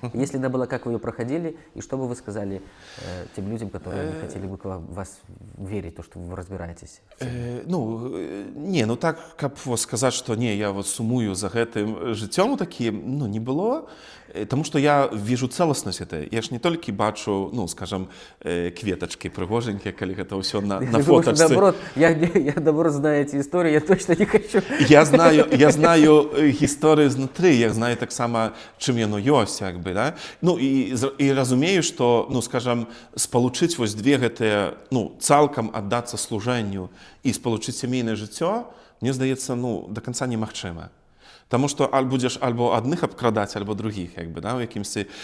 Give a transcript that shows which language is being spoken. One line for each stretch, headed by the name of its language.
Russian: Если она была, как вы ее проходили? И что бы вы сказали тем людям, которые не хотели бы вас верить, то, что вы разбираетесь?
Belarusian: Ну, не, ну так, каб сказаць, што не, я вот сумую за гэтым жыццём такім, ну, не было,
Russian: тому что я вижу
Belarusian: цэласнасць этой. Я ж не толькі бачу, ну, скажем, кветачкі прыгоженькія, калі гэта ўсё на фотачцы.
Russian: Наоборот, я наоборот знаю эти истории, я точно не хочу. Я знаю истории изнутри, я знаю
Belarusian: таксама таксама чым яно ёсць як бы, да? Ну і разумею, што ну скажам спалучыць вось две гэтыя ну цалкам аддацца служэнню і спалучыць сямейнае жыццё, мне здаецца, ну да канца немагчыма. Таму што будзеш альбо адных абкрадаць, альбо другіх, як бы, да, у якімсьці...